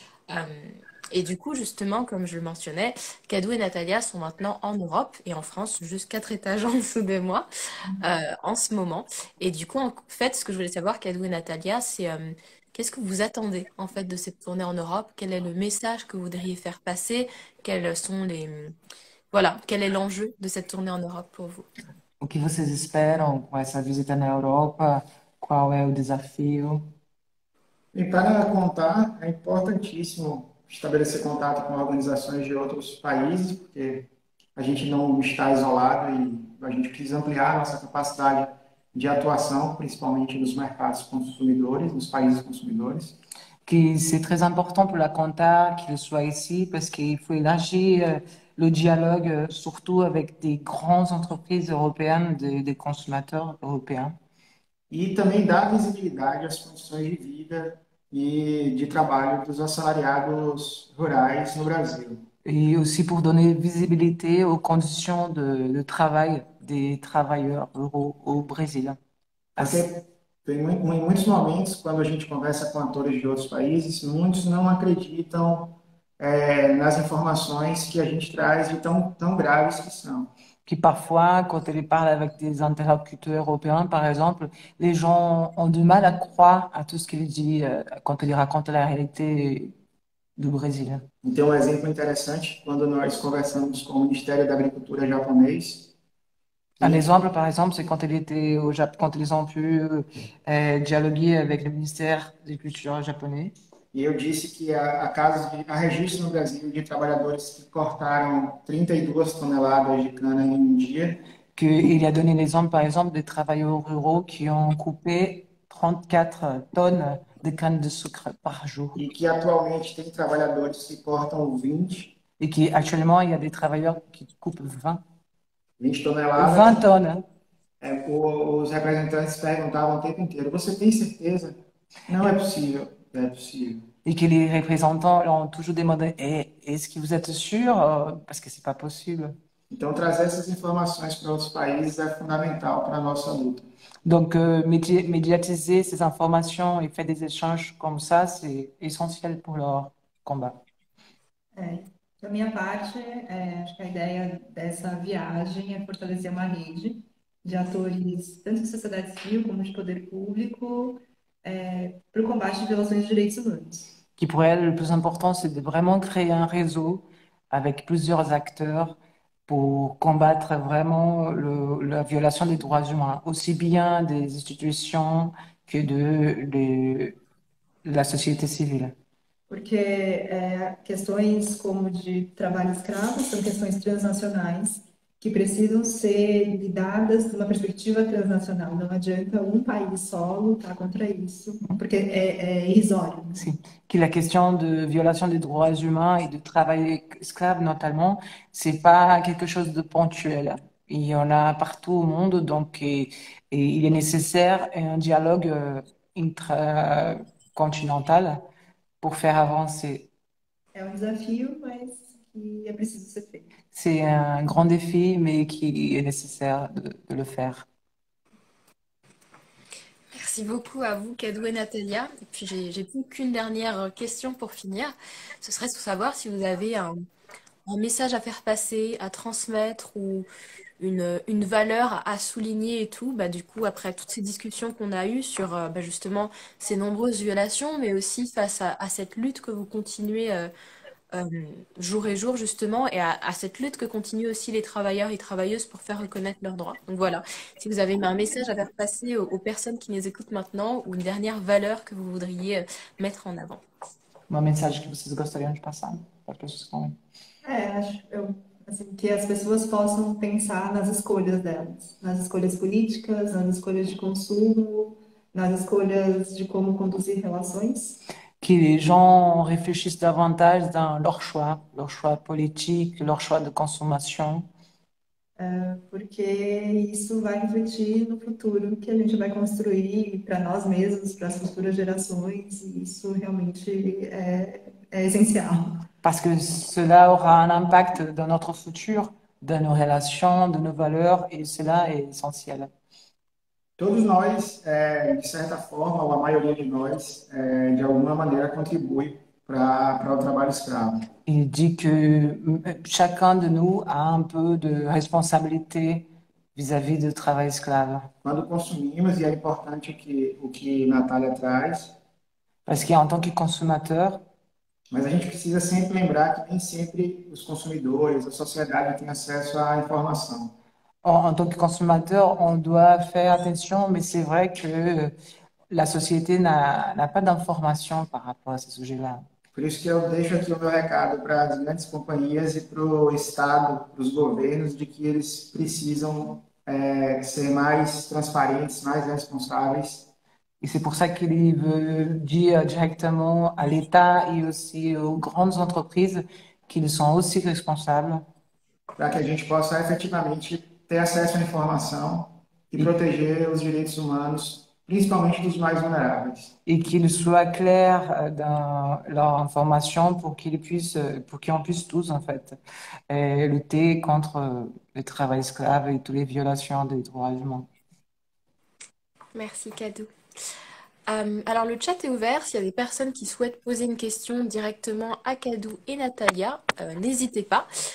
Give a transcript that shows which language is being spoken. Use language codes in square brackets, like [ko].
[fr] Euh, et du coup, justement, comme je le mentionnais, Kadou et Natalia sont maintenant en Europe et en France, juste 4 étages en dessous de moi en ce moment. Et du coup, en fait, ce que je voulais savoir, Kadou et Natalia, c'est Qu'est-ce que vous attendez en fait de cette tournée en Europe? Quel est le message que vous voudriez faire passer? Quels sont voilà, quel est l'enjeu de cette tournée en Europe pour vous? [pt] O que vocês esperam com essa visita na Europa? Qual é o desafio? E para contar, é importantíssimo estabelecer contato com organizações de outros países, porque a gente não está isolado e a gente precisa ampliar a nossa capacidade de atuação, principalmente nos mercados consumidores, nos países consumidores. [fr] Que c'est très important pour la compta qu'il soit ici parce qu'il faut élargir le dialogue, surtout avec des grandes entreprises européennes, des consommateurs européens. [pt] E também dar visibilidade às condições de vida e de trabalho dos assalariados rurais no Brasil. [fr] Et aussi pour donner visibilité aux conditions de travail des travailleurs ruraux au Brésil. [pt] Porque em muitos momentos, quando a gente conversa com atores de outros países, muitos não acreditam nas informações que a gente traz de tão graves que são. [fr] Qui parfois, quand ils parlent avec des interlocuteurs européens, par exemple, les gens ont du mal à croire à tout ce qu'il dit quand il raconte la réalité do Brésil. [pt] Então, um exemplo interessante, quando nós conversamos com o Ministério da Agricultura japonês, [fr] Un exemple, par exemple, c'est quand il était au Japon, quand ils ont pu dialoguer avec le ministère de Culture japonais. [pt] e eu disse que há registro no Brasil de trabalhadores que cortaram 32 toneladas de cana em um dia, [fr] Qu'il a donné l'exemple, par exemple, des travailleurs ruraux qui ont coupé 34 tonnes de canne de sucre par jour. [pt] e que atualmente tem trabalhadores que cortam 20, [fr] Et qu'actuellement, il y a des travailleurs qui coupent 20 [pt] toneladas. [fr] tonnes. Hein. [pt] Os representantes perguntavam o tempo inteiro: você tem certeza? Não é possível. É possível. [fr] Et que les représentants ont toujours demandé, est-ce que vous êtes sûr? Parce que c'est pas possible. [pt] Então, trazer essas informações para outros países é fundamental para a nossa luta. [fr] Donc, médiatiser ces informations et faire des échanges comme ça, c'est essentiel pour leur combat. [pt] Da minha parte, acho que a ideia dessa viagem é fortalecer uma rede de atores, tanto de sociedade civil como de poder público, para o combate de violações de direitos humanos. [fr] Qui pour elle, le plus important, c'est de vraiment créer un réseau avec plusieurs acteurs pour combattre vraiment la violation des droits humains, aussi bien des institutions que de la société civile. [pt] Porque questões como de trabalho escravo são questões transnacionais que precisam ser lidadas de uma perspectiva transnacional. Não adianta um país só lutar contra isso, porque é irrisório. [fr] Si. Que la question de violation des droits humains et de travail esclave notamment, c'est pas quelque chose de ponctuel. Il y en a partout au monde, donc et il est nécessaire un dialogue intracontinental pour faire avancer. [pt] É um desafio, mas que é preciso ser feito. [fr] C'est un grand défi, mais qui est nécessaire de le faire. Merci beaucoup à vous, Kadou et Natalia. Et puis, j'ai plus qu'une dernière question pour finir. Ce serait de savoir si vous avez un message à faire passer, à transmettre ou une valeur à souligner et tout. Bah, du coup, après toutes ces discussions qu'on a eues sur justement ces nombreuses violations, mais aussi face à cette lutte que vous continuez jour et jour justement, et à cette lutte que continuent aussi les travailleurs et travailleuses pour faire reconnaître leurs droits. Donc voilà, si vous avez un message à faire passer aux personnes qui nous écoutent maintenant, ou une dernière valeur que vous voudriez mettre en avant. [pt] Um mensagem que vocês gostariam de passar para as pessoas que estão Acho assim, que as pessoas possam pensar nas escolhas delas, nas escolhas políticas, nas escolhas de consumo, nas escolhas de como conduzir relações. [fr] Que les gens réfléchissent davantage dans leurs choix politiques, leurs choix de consommation. [pt] Porque isso vai refletir no futuro que a gente vai construir para nós mesmos, para as futuras gerações, e isso realmente é essencial. [fr] Parce que cela aura un impact dans notre futur, dans nos relations, de nos valeurs, et cela est essentiel. [pt] Todos nós, de certa forma, ou a maioria de nós, de alguma maneira contribui para o trabalho escravo. [fr] Il dit que chacun de nous a un peu de responsabilité vis-à-vis du travail esclave. [pt] Quando consumimos, e é importante o que Natália traz, [fr] Parce qu'en tant que consommateur, [pt] Mas a gente precisa sempre lembrar que nem sempre os consumidores, a sociedade tem acesso à informação. [fr] en tant que consommateur, on doit faire attention, mais c'est vrai que la société n'a pas d'informations par rapport à ce sujet-là. [pt] Por isso que eu deixo aqui o meu recado para as grandes companhias e para o Estado, para os governos, de que eles precisam ser mais transparentes, mais responsáveis. [fr] Et c'est pour ça qu'il veut dire directement à l'État et aussi aux grandes entreprises qu'ils sont aussi responsables [pt] Para que a gente possa efetivamente ter acesso à informação e proteger os direitos humanos, principalmente dos mais vulneráveis. [fr] et qu'ils soient clairs dans leur information pour qu'on puisse tous, en fait, lutter contre le travail esclave et toutes les violations des droits humains. Merci, Kadou. Alors, le chat est ouvert. S'il y a des personnes qui souhaitent poser une question directement à Kadou et Natalia, n'hésitez pas.